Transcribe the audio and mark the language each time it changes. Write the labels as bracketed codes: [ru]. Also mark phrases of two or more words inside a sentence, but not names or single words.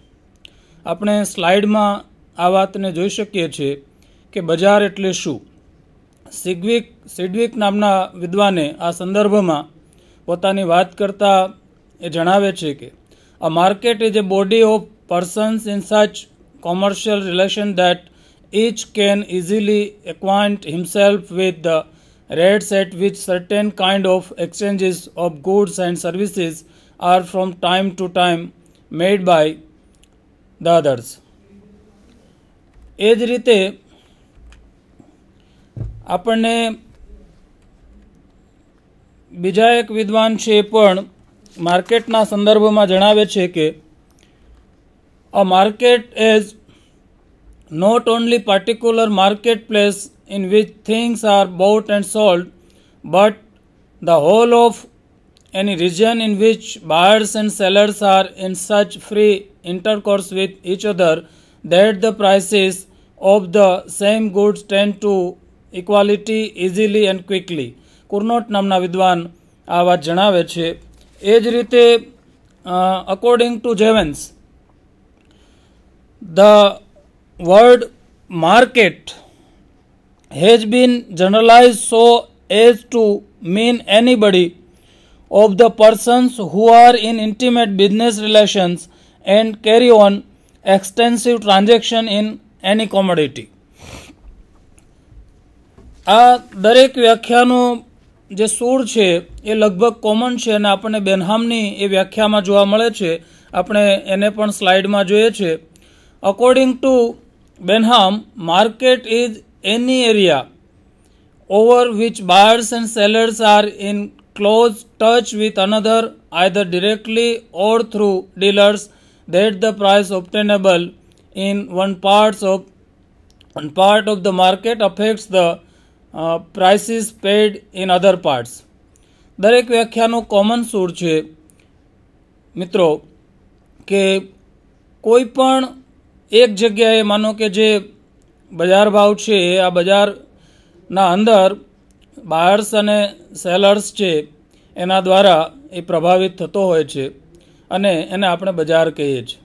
[gu] આપણે સ્લાઇડમાં આ વાતને જોઈ શકીએ છીએ કે બજાર એટલે શું. સિડવિક નામના વિદ્વાને આ સંદર્ભમાં પોતાની વાત કરતા એ જણાવે છે કે [en] a market is a body of persons in such commercial relation that each can easily acquaint himself with the rates at which certain kind of exchanges of goods and services are from time to time made by the others. [gu] એ જ રીતે આપણને બીજા એક વિદ્વાન છે પણ માર્કેટના સંદર્ભમાં જણાવે છે કે a [en] market is not only particular marketplace in which things are bought and sold, but the whole of any region in which buyers and sellers are in such free intercourse with each other that the prices of the same goods tend to equality easily and quickly. [gu] કુર્નોટ નામના વિદ્વાન આ વાત જણાવે છે. એ જ રીતે [en] according to [gu] જેવન્સ, [en] the word market has been generalized so as to mean anybody of the persons who are in intimate business relations and carry on extensive transaction in any commodity. [gu] આ દરેક વ્યાખ્યાનો જે સૂર છે એ લગભગ કોમન છે અને આપણને બેનહામની એ વ્યાખ્યામાં જોવા મળે છે. આપણે એને પણ સ્લાઇડમાં જોઈએ છે. [en] According to Benham, market is any area over which buyers and sellers are in close touch with another, either directly or through dealers, that the price obtainable in one part of the market affects the prices paid in other parts. [gu] દરેક વ્યાખ્યાનો કોમન સૂર છે મિત્રો કે કોઈ પણ એક જગ્યાએ માનો કે જે બજાર ભાવ છે આ બજારના અંદર બાયર્સ અને સેલર્સ છે એના દ્વારા એ પ્રભાવિત થતો હોય છે અને એને આપણે બજાર કહીએ છીએ.